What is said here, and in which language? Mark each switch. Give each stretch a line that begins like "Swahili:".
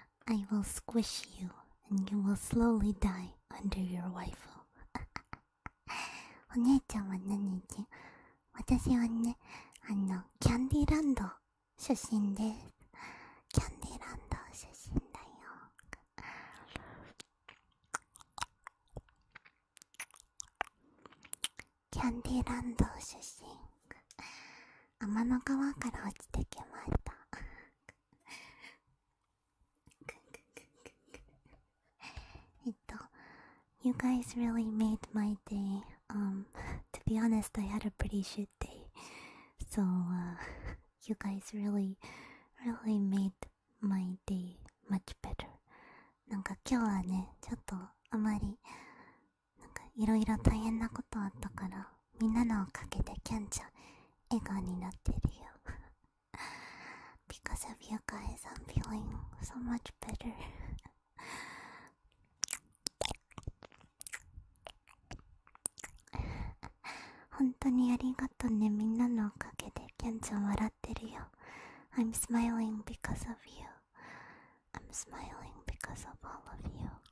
English: I will squish you, and you will slowly die under your waifu.
Japanese: お姉ちゃんは何人？私はね、キャンディーランド出身です。キャンディーランド出身だよ。キャャンディランド出身。天の川から落ちてきました。
English: You guys really made my day. To be honest, I had a pretty shit day. So, you guys really made my day much better.
Japanese: なんか今日はね、ちょっとあまりなんかいろいろ大変なことあったから、みんなのおかげでキャンちゃん笑顔になってるよ。
English: Because of you guys, I'm feeling so much better.
Japanese: 本当にありがとうね。みんなのおかげでキャンちゃん笑ってるよ。
English: I'm smiling because of you. I'm smiling because of all of you.